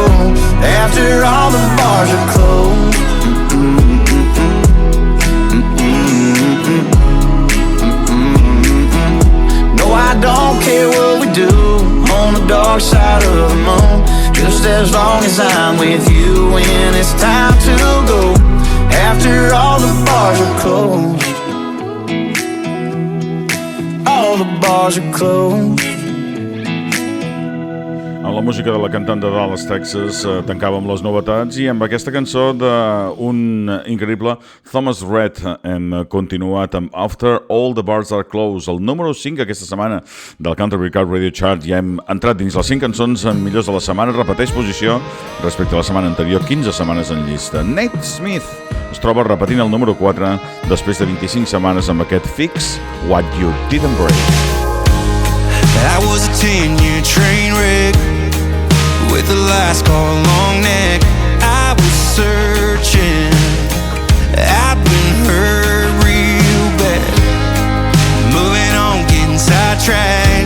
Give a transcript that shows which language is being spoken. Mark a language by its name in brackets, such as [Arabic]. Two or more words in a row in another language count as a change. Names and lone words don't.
[English] After all the bars are closed, no, I don't care what we do on the dark side of the moon, just as long as I'm with you when it's time to go. After all the bars are closed, all the bars are closed. [Catalan] Amb la música de la cantant de Dallas, Texas, tancàvem les novetats i amb aquesta cançó d'un increïble Thomas Rhett hem continuat amb After All the Bars Are Closed, el número 5 aquesta setmana del Country Breakout Radio Chart. Ja hem entrat dins les 5 cançons millors de la setmana, repeteix posició respecte a la setmana anterior, 15 setmanes en llista. Nate Smith es troba repetint el número 4 després de 25 setmanes amb aquest Fix What You Didn't Break. [English] I was a 10-year train wreck with a last call long neck. I was searching, I've been hurt real bad. Moving on, getting sidetracked.